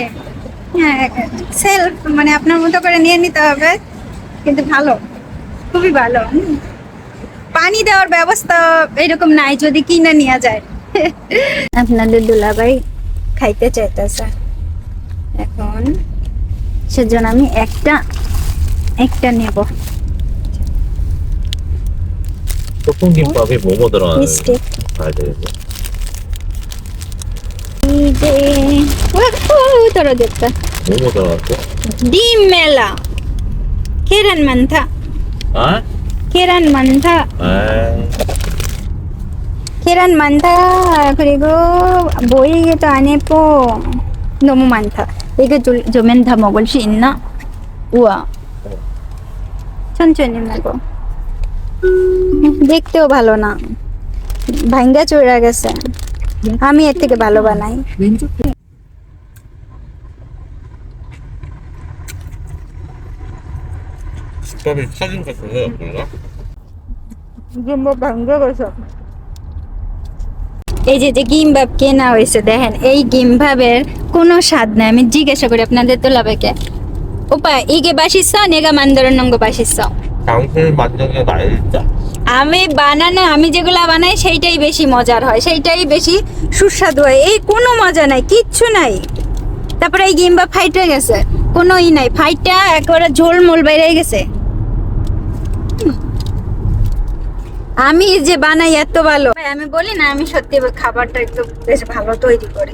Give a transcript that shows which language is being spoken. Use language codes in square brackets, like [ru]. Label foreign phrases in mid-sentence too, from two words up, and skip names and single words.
[bn] হ্যাঁ, সেলফ মানে আপনার মতো করে নিয়ে নিতে হবে, কিন্তু ভালো, খুবই ভালো। পানি দেওয়ার ব্যবস্থা এরকম নাই, যদি কিনে নেওয়া যায়। আপনাদের দুলাভাই খাইতে চাইতেছে এখন, সেজন্য আমি একটা নেব। [ko] 볶음김밥에 뭐뭐 들어가는 스틱. 봐야 되겠네. 이제 떨어졌다. 뭐뭐 들어갔어? 디멜라. 계란 많다. 아? 계란 많다. 계란 많다. 그리고 보이기도 안 예뻐. 너무 많다. 이거 조면 다 먹을 수 있나? 우와. 천천히 먹어. [bn] দেখতেও ভালো না, ভাঙ্গা চড়া গেছে। আমি এর থেকে ভালো বানাই। [ko] 식감이 사진 같은데 뭔가? [bn] গিম্বাব ভাঙ্গা গেছে। এই যে গিমবাব কেনা হয়েছে, দেখেন এই গিমবাবের কোনো স্বাদ নাই। আমি জিজ্ঞাসা করি আপনাদের তো লাভেকে, ওপা [ko] 이게 맛있어? 내가 만들어 놓은 거 맛있어? 당신 만든 게 맛있다. [bn] আমি বানানো, আমি যেগুলা বানাই সেইটাই বেশি মজার হয়, সেইটাই বেশি সুস্বাদু হয়। এই কোনো মজা নাই, কিচ্ছু নাই। তারপরে এই গিমবাব ফাইট হয়ে গেছে, কোনো নাই, ফাইটটা একেবারে ঝোলমোল বাইরে গেছে। আমি যে বানাই এত ভালো, আমি বলি না আমি সত্যি খাবারটা একটু বেশ ভালো তৈরি করি।